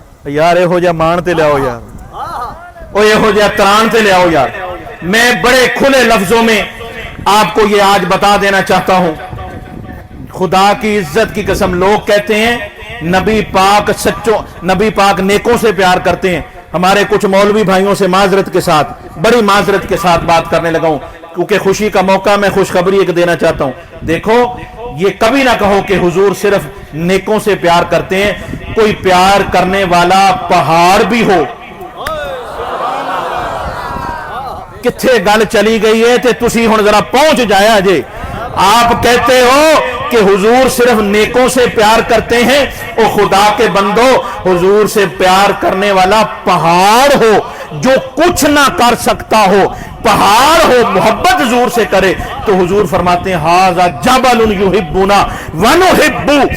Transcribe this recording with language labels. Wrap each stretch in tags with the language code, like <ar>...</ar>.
<pa>یار اے ہو جا مان تے لے آؤ یار, او یہ ہو جا تران تے لے آؤ یار.</pa> <ur>میں بڑے کھلے لفظوں میں آپ کو یہ آج بتا دینا چاہتا ہوں, خدا کی عزت کی قسم لوگ کہتے ہیں نبی پاک سچوں, نبی پاک نیکوں سے پیار کرتے ہیں. ہمارے کچھ مولوی بھائیوں سے معذرت کے ساتھ, بڑی معذرت کے ساتھ بات کرنے لگا ہوں کیونکہ خوشی کا موقع, میں خوشخبری ایک دینا چاہتا ہوں. دیکھو یہ کبھی نہ کہو کہ حضور صرف نیکوں سے پیار کرتے ہیں. کوئی پیار کرنے والا پہاڑ بھی ہو.</ur> <pa>کتھے گل چلی گئی ہے تے تسی ہن ذرا پہنچ جایا جے.</pa> <ur>آپ کہتے ہو کہ حضور صرف نیکوں سے پیار کرتے ہیں, او خدا کے بندو حضور سے پیار کرنے والا پہاڑ ہو جو کچھ نہ کر سکتا ہو, پہاڑ ہو محبت حضور سے کرے تو حضور فرماتے ہیں</ur> <ar>ھذا جبل یحبنا ونحب.</ar>